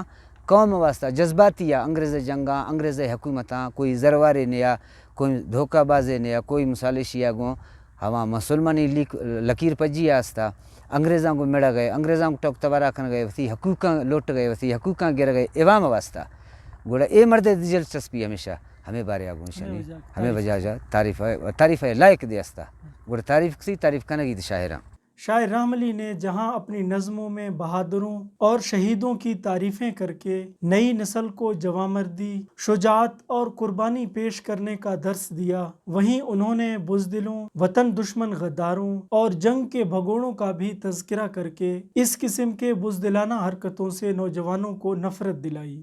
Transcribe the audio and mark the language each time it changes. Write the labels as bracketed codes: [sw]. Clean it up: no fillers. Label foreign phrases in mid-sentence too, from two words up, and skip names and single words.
[bal] قوم واسطہ جذباتی انگریز جنگاں انگریز حکومتاں کوئی زروارے نیا کوئی دھوکہ بازے نیا کوئی مسالشیا گوں ہما مسلمانی لکیر پجی آستا انگریزاں کو مڑا گئے انگریزاں کو ٹوک تبارہ کن گئے وتی حقوقاں لوٹ گئے وتی حقوقاں گر گئے عوام واسطہ گوڑا اے مرد دلچسپی ہمیشہ ہمیں بارے آگوں شنی ہمیں وجہ جا تعریف لائق دے استا گوڑا تعریف کنگی دی شاعراں۔ [ur] شاعر رحم علی نے جہاں اپنی نظموں میں بہادروں اور شہیدوں کی تعریفیں کر کے نئی نسل کو جوانمردی شجاعت اور قربانی پیش کرنے کا درس دیا، وہیں انہوں نے بزدلوں وطن دشمن غداروں اور جنگ کے بھگوڑوں کا بھی تذکرہ کر کے اس قسم کے بزدلانہ حرکتوں سے نوجوانوں کو نفرت دلائی۔